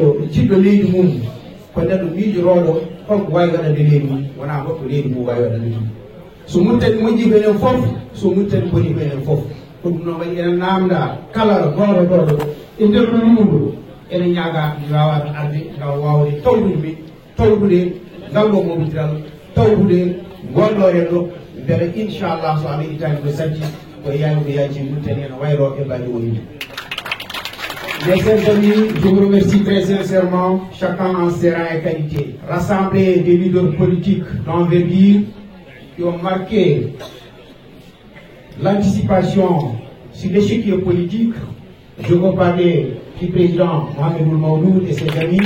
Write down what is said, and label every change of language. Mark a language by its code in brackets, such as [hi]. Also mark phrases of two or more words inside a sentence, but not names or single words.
[ff] jiɗɗo leydi mum ko neɗɗo miijoroɗo holko wawi waɗande leydi mum wona goɗɗo leydi mum wawi waɗande ɗum so murtani moƴƴi ko enen foof so murtani boni ko enen foof ko ɗum noon waɗi enen namda kala goroɗoɗo e nder ɗo yumɗo enen ñaaga wawata arde ngam wawde tawɗude ngal ɗo moɓodiral tawɗude gonɗoren ɗo beele inchallah so Allah itani ɗo sajji ko yaani ko yaaji murtani ene wayro e mbaɗi wonide. [fr] Mes chers amis, je vous remercie très sincèrement, chacun en ses rangs et qualités. Rassemblés des leaders politiques d'envergure qui ont marqué l'anticipation sur l'échiquier politique. Je veux parler du président Mouhamadoul Mamoudou et ses amis.